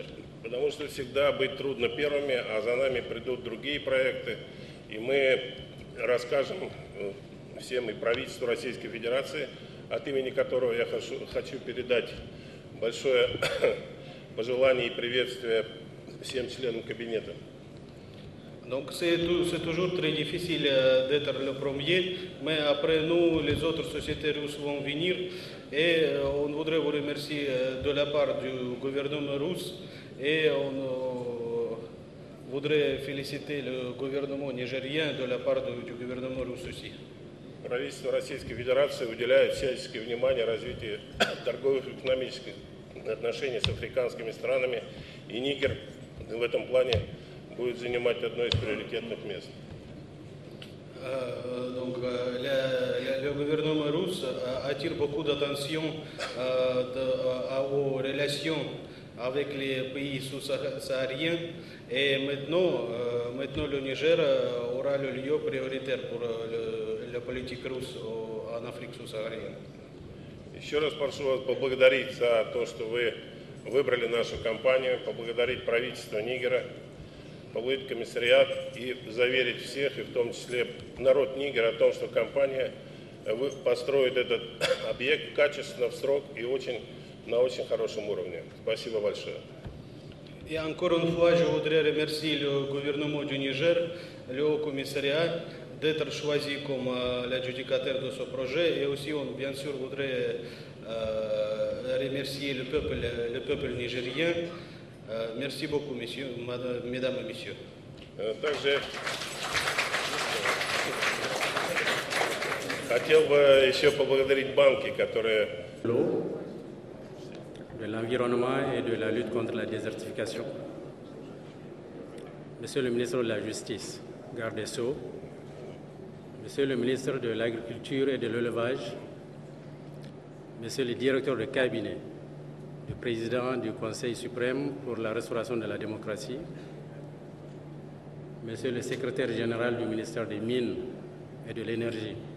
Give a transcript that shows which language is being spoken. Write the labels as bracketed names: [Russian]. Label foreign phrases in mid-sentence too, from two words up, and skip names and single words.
[Russian] Потому что всегда быть трудно первыми, а за нами придут другие проекты, и мы расскажем всем и правительству Российской Федерации, от имени которого я хочу передать большое пожелание и приветствие всем членам кабинета. [French] Donc c'est toujours très difficile d'être le premier, mais après nous, les autres sociétés russes vont venir et on voudrait vous remercier de la part du gouvernement russe et on voudrait féliciter le gouvernement nigérien de la part du gouvernement russe aussi. [Russian] Правительство Российской Федерации уделяет всяческое внимание развитию торговых и экономических отношений с африканскими странами, и Нигер в этом плане будет занимать одно из приоритетных мест. [French] Donc, le gouvernement russe attire beaucoup d'attention aux relations avec les pays sous-sahariens et maintenant le Niger aura le lieu prioritaire pour la politique russe en Afrique sous-saharienne. [Russian] Еще раз прошу вас поблагодарить за то, что вы выбрали нашу компанию, поблагодарить правительство Нигера, поблагодарить комиссариат и заверить всех, и в том числе народ Нигера, о том, что компания построит этот объект качественно, в срок и на очень хорошем уровне. Спасибо большое. [French] Et encore une fois, je voudrais remercier le gouvernement du Niger, le Haut Commissariat, d'être choisi comme l'adjudicateur de ce projet. Et aussi, on bien sûr voudrait remercier le peuple nigérien. Merci beaucoup, messieurs, mesdames et messieurs. [Russian] Также хотел бы еще поблагодарить банки, которые... [French] de l'environnement et de la lutte contre la désertification. Monsieur le ministre de la Justice, garde des Sceaux, Monsieur le ministre de l'Agriculture et de l'Élevage, Monsieur le directeur de cabinet du président du Conseil suprême pour la restauration de la démocratie, Monsieur le secrétaire général du ministère des Mines et de l'Énergie,